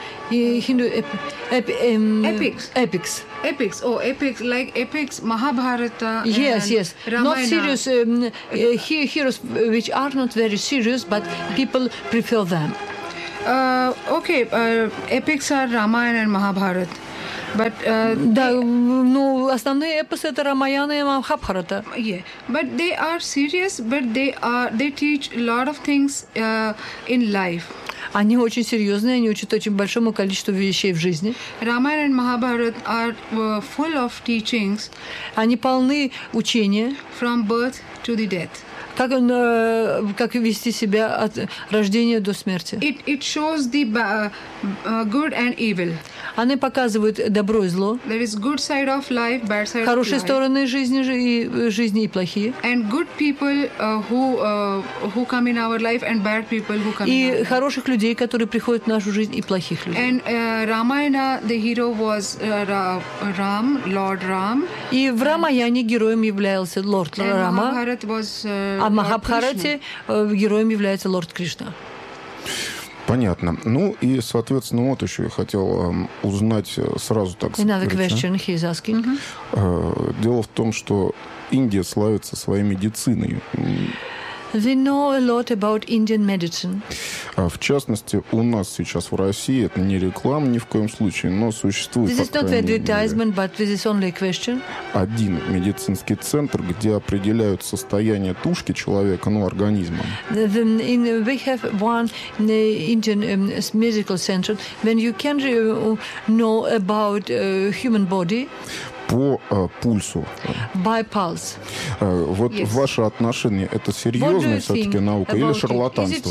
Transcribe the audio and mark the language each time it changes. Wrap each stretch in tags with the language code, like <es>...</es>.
<en>Hindu epics. Epics. Epics. Oh, epics like epics, Mahabharata. Yes, and yes. Ramayana. Not serious heroes, which are not very serious, but people prefer them. Okay. Epics are Ramayana and Mahabharata. But</en> <ru>да, ну основные эпосы это Рамаяна и Махабхарата.</ru> <en>Yeah, but they are serious, but they teach a lot of things in life.</en> <ru>Они очень серьезные, они учат очень большому количеству вещей в жизни.</ru> <en>Рамаяна и Махабхарат are full of teachings.</en> <ru>Они полны учения.</ru> <en>From birth to the death.</en> <ru>Как вести себя от рождения до смерти.</ru> <en>It shows the good and evil.</en> <ru>Они показывают добро и зло.</ru> <en>There is good side of life, bad side.</en> <ru>Хорошие</ru> <en>of</en> <ru>стороны</ru> <en>life.</en> <ru>жизни и плохие.</ru> <en>And good people who come in our life and bad people who come.</en> <ru>И хороших людей, которые приходят в нашу жизнь, и плохих людей.</ru> <en>And Ramayana, the hero was Ram, Lord Ram.</en> <ru>И в Рамаяне героем являлся лорд Рама. А в Махабхарате героем является лорд Кришна. Понятно. Ну и, соответственно, вот еще я хотел узнать сразу, так сказать.</ru> <en>Another question he's asking.</en> <ru>Дело в том, что Индия славится своей медициной.</ru> <en>We know a lot about Indian medicine.</en> <ru>В частности, у нас сейчас в России это не реклама ни в коем случае, но существует.</ru> <en>This is not advertisement, but this is only a question.</en> <ru>Один медицинский центр, где определяют состояние тушки человека, ну, организма.</ru> <en>We have one Indian medical center, when you can know about human body.</en> <ru>По пульсу.</ru> <en>By pulse.</en> <ru>Вот yes. Ваше отношение, это серьезная все-таки наука или шарлатанство?</ru>